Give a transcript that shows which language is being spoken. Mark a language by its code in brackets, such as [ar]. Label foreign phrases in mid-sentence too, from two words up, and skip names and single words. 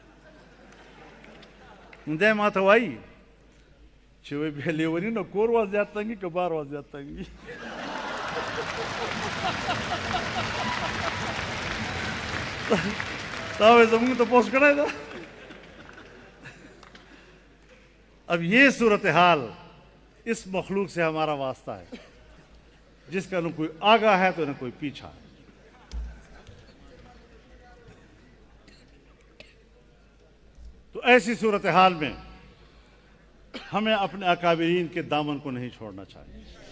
[ps] نو دی ما ته وایي چې وایي بیا لیوني نه کور وا زیات تنګي که بار وا زیات تنګي. تا وایي زمونږ تپوس کړی ده. [ur] اب یہ صورتحال اس مخلوق سے ہمارا واسطہ ہے جس کا نہ کوئی آگا ہے تو نہ کوئی پیچھا ہے. تو ایسی صورتحال میں ہمیں اپنے اکابرین کے دامن کو نہیں چھوڑنا چاہیے.